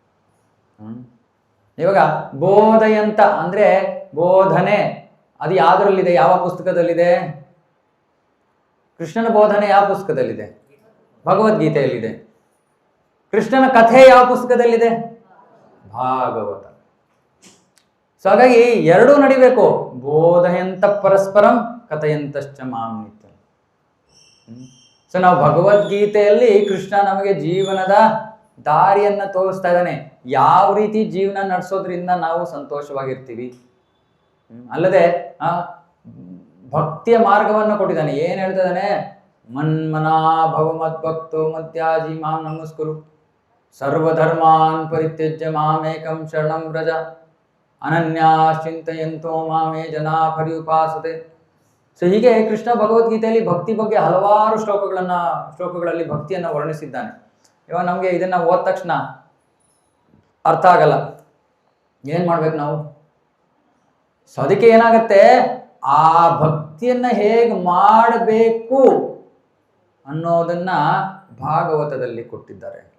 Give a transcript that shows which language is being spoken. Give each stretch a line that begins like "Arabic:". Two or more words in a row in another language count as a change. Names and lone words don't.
Kannada: ಇವಾಗ ಬೋಧೆಯಂತ ಅಂದ್ರೆ ಬೋಧನೆ, ಅದು ಯಾವ್ದ್ರಲ್ಲಿದೆ? ಯಾವ ಪುಸ್ತಕದಲ್ಲಿದೆ? ಕೃಷ್ಣನ ಬೋಧನೆ ಯಾವ ಪುಸ್ತಕದಲ್ಲಿದೆ? ಭಗವದ್ಗೀತೆಯಲ್ಲಿದೆ. ಕೃಷ್ಣನ ಕಥೆ ಯಾವ ಪುಸ್ತಕದಲ್ಲಿದೆ? ಭಾಗವತ. ಸೊ ಹಾಗಾಗಿ ಎರಡೂ ನಡಿಬೇಕು,
Sanskrit: ಬೋಧೆಯಂತ ಪರಸ್ಪರಂ ಕಥೆಯಂತಶ್ಚ ಮಾಂ ನಿತ್ಯಂ.
Kannada: ಸೊ ನಾವು ಭಗವದ್ಗೀತೆಯಲ್ಲಿ ಕೃಷ್ಣ ನಮಗೆ ಜೀವನದ ದಾರಿಯನ್ನ ತೋರಿಸ್ತಾ ಇದ್ದಾನೆ, ಯಾವ ರೀತಿ ಜೀವನ ನಡೆಸೋದ್ರಿಂದ ನಾವು ಸಂತೋಷವಾಗಿರ್ತೀವಿ. ಅಲ್ಲದೆ ಭಕ್ತಿಯ ಮಾರ್ಗವನ್ನು ಕೊಟ್ಟಿದ್ದಾನೆ. ಏನ್ ಹೇಳ್ತಾ ಇದ್ದಾನೆ?
Sanskrit: ಮನ್ಮನಾ ಭವ ಮದ್ಭಕ್ತೋ ಮಧ್ಯಾಜಿ ಮಾಂ ನಮಸ್ಕುರು, ಸರ್ವಧರ್ಮಾನ್ ಪರಿತ್ಯಜ್ಯ ಮಾಮೇಕಂ ಶರಣಂ ವ್ರಜ, ಅನನ್ಯಾಶ್ಚಿಂತಯಂತೋ ಮಾಮೇ ಜನಾ ಪರ್ಯುಪಾಸತೆ.
Kannada: ಸೊ ಹೀಗೆ ಕೃಷ್ಣ ಭಗವದ್ಗೀತೆಯಲ್ಲಿ ಭಕ್ತಿ ಬಗ್ಗೆ ಹಲವಾರು ಶ್ಲೋಕಗಳಲ್ಲಿ ಭಕ್ತಿಯನ್ನು ವರ್ಣಿಸಿದ್ದಾನೆ. ಇವಾಗ ನಮಗೆ ಇದನ್ನ ಓದ ತಕ್ಷಣ ಅರ್ಥ ಆಗಲ್ಲ, ಏನ್ ಮಾಡ್ಬೇಕು ನಾವು? ಸೊ ಅದಕ್ಕೆ ಏನಾಗತ್ತೆ, ಆ ಭಕ್ತಿಯನ್ನ ಹೇಗೆ ಮಾಡಬೇಕು ಅನ್ನೋದನ್ನ ಭಾಗವತದಲ್ಲಿ ಕೊಟ್ಟಿದ್ದಾರೆ.